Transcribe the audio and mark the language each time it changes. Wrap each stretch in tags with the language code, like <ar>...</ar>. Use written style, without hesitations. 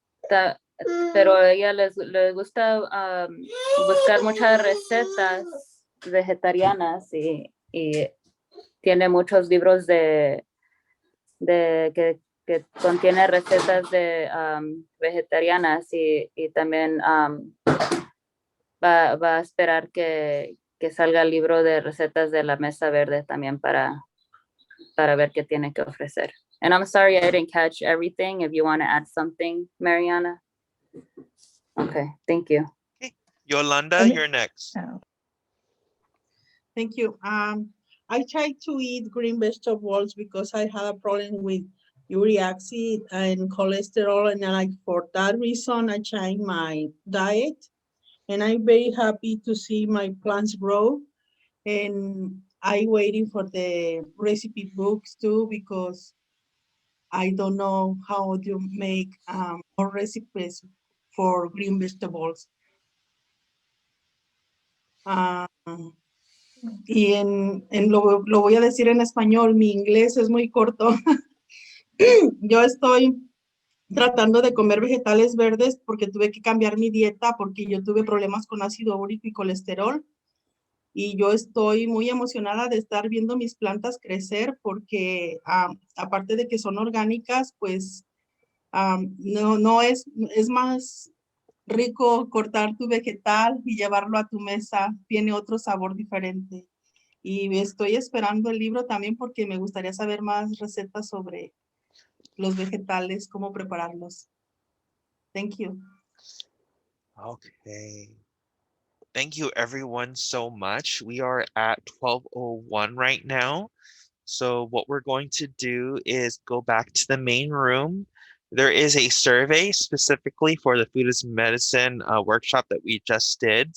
<es>a ella le gusta buscar muchas recetas vegetarianas y tiene muchos libros que contiene recetas de vegetarianas, y también va a esperar que salga el libro de recetas de la Mesa Verde también para ver qué tiene que ofrecer.</es> <en>And I'm sorry I didn't catch everything. If you want to add something, Mariana. Okay, thank you. Okay. Yolanda, you're next. Thank you. I try to eat green vegetables because I had a problem with uric acid and cholesterol, and for that reason I changed my diet, and I'm very happy to see my plants grow. And I'm waiting for the recipe books too, because I don't know how to make more recipes for green vegetables.</en> <es>Y lo voy a decir en español, mi inglés es muy corto. Yo estoy tratando de comer vegetales verdes porque tuve que cambiar mi dieta porque yo tuve problemas con ácido úrico y colesterol. Y yo estoy muy emocionada de estar viendo mis plantas crecer porque aparte de que son orgánicas, pues no es más rico cortar tu vegetal y llevarlo a tu mesa, tiene otro sabor diferente. Y estoy esperando el libro también porque me gustaría saber más recetas sobre los vegetales, cómo prepararlos.</es> <en>Thank you. Okay. Thank you everyone so much. We are at 12:01 right now. So what we're going to do is go back to the main room. There is a survey specifically for the Food as Medicine workshop that we just did.</en>